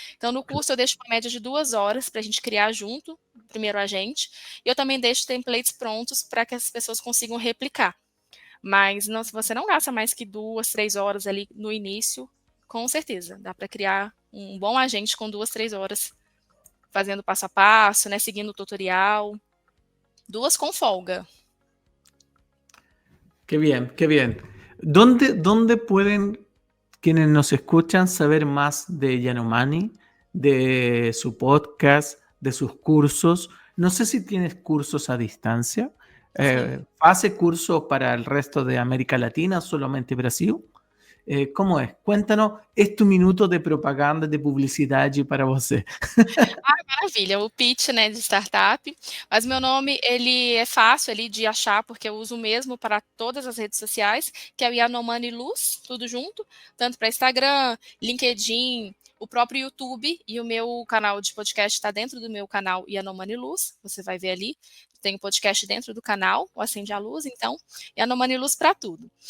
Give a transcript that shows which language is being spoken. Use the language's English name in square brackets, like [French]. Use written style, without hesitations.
[Portuguese] Então no curso eu deixo uma média de 2 horas para a gente criar junto o primeiro agente, e eu também deixo templates prontos para que as pessoas consigam replicar. Mas não, se você não gasta mais que 2, 3 horas ali no início, com certeza, dá para criar um bom agente com 2, 3 horas, fazendo passo a passo, né, seguindo o tutorial, 2 com folga. [Spanish] Qué bien, qué bien. ¿Dónde pueden quienes nos escuchan saber más de Yanomami, de su podcast, de sus cursos? No sé si tienes cursos a distancia. [Portuguese] Sim. [Spanish] ¿Hace cursos para el resto de América Latina, solamente Brasil? ¿Cómo es? Cuéntanos, es tu minuto de propaganda, de [Portuguese] publicidade para você. Maravilha, o pitch, né, de startup, mas meu nome, ele é fácil ali de achar, porque eu uso o mesmo para todas as redes sociais, que é o Yanomami Luz, tudo junto, tanto para Instagram, LinkedIn, o próprio YouTube, e o meu canal de podcast está dentro do meu canal Yanomami Luz, você vai ver ali, tem o podcast dentro do canal, o Acende a Luz, então, Yanomami Luz para tudo.